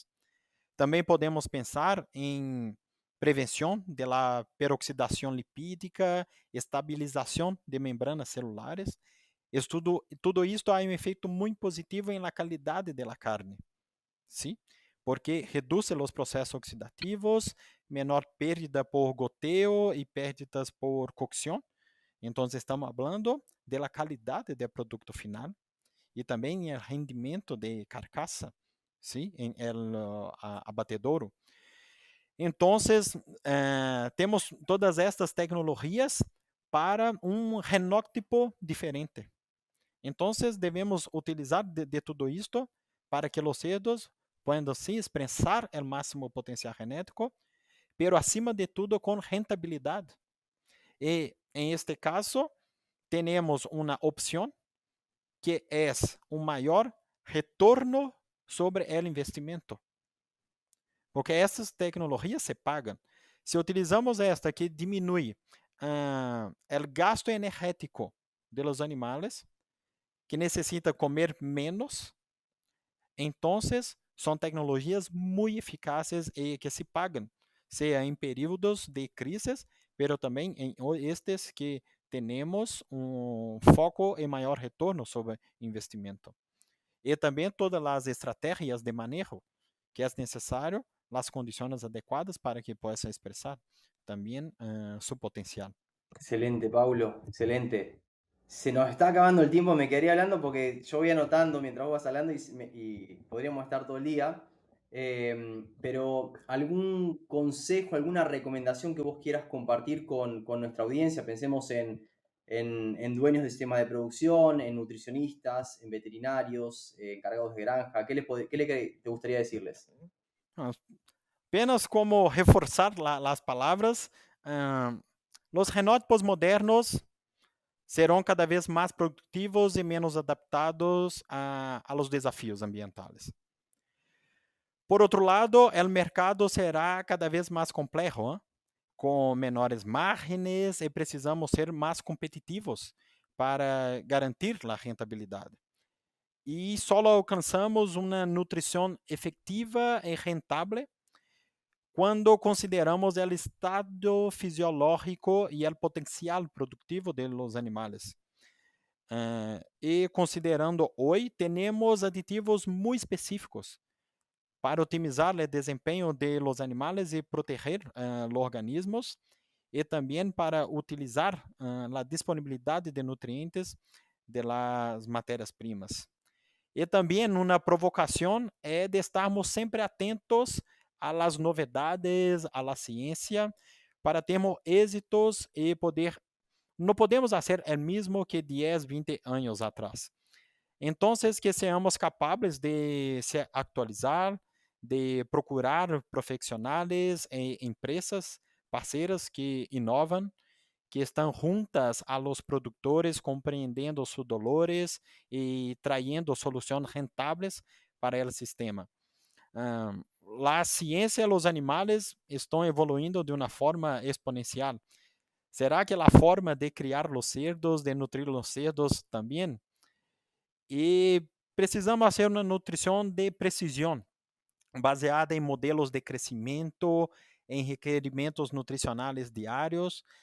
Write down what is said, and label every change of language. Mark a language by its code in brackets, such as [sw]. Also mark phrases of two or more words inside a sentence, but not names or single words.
[pt] Também podemos pensar em prevenção da peroxidação lipídica, estabilização de membranas celulares. Tudo isto há um efeito muito positivo em la qualidade da carne, ¿sí? Porque reduz os processos oxidativos, menor [es] pérdida por goteo [pt] e [es] pérdidas por [pt] cocção. Então, estamos falando da qualidade do produto final e também o rendimento de carcaça, ¿sí? Em el abatedouro. Então, temos todas estas tecnologias para genótipo diferente. Então, devemos utilizar de tudo isto para que os cerdos possam sim expressar o máximo potencial genético, pero acima de tudo com rentabilidade. E, em este caso, temos uma opção que é um maior retorno sobre o investimento. Porque essas tecnologias se pagam. Se utilizamos esta que diminui o gasto energético [es] de los animales, [pt] que necessita comer menos, então são tecnologias muito eficazes e que se pagam, seja em períodos de crises, pero também em estes que temos foco em maior retorno sobre investimento. E também todas as estratégias de manejo que é necessário, as condições adequadas para que possa expressar também seu potencial. Excelente, Paulo, excelente. [es] Se nos está acabando el tiempo, me quedaría hablando porque yo voy anotando mientras vos vas hablando y podríamos estar todo el día. Pero algún consejo, alguna recomendación que vos quieras compartir con nuestra audiencia, pensemos en dueños de sistemas de producción, en nutricionistas, en veterinarios, encargados de granja, ¿qué te gustaría decirles? [pt] Apenas como reforçar as palavras, os genótipos modernos serão cada vez mais produtivos e menos adaptados [es] a los desafios ambientales. [pt] Por outro lado, o mercado será cada vez mais complexo, com menores margens e precisamos ser mais competitivos para garantir a rentabilidade. E só alcançamos uma nutrição efetiva e rentável quando consideramos o estado fisiológico e o potencial produtivo [es] de los animales. [pt] E considerando hoje, temos aditivos muito específicos para otimizar o desempenho [es] de los animales [pt] e proteger os organismos, e também para utilizar a disponibilidade de nutrientes [es] de las [pt] matérias-primas. E também uma provocação é de estarmos sempre atentos [es] a las novedades, a la [pt] ciência, para termos êxitos e poder. Não podemos fazer o mesmo que 10, 20 anos atrás. Então, que sejamos capazes de se atualizar, de procurar profissionais e empresas parceiras que inovam, que estão juntas [es] a los produtores, [pt] compreendendo [es] sus dolores [pt] e trayendo soluções rentáveis para o sistema. A ciência e os animais estão evoluindo de uma forma exponencial. Será que a forma de criar os cerdos, de nutrir os cerdos também? E precisamos fazer uma nutrição de precisão, baseada em modelos de crescimento, em requerimentos nutricionais diários.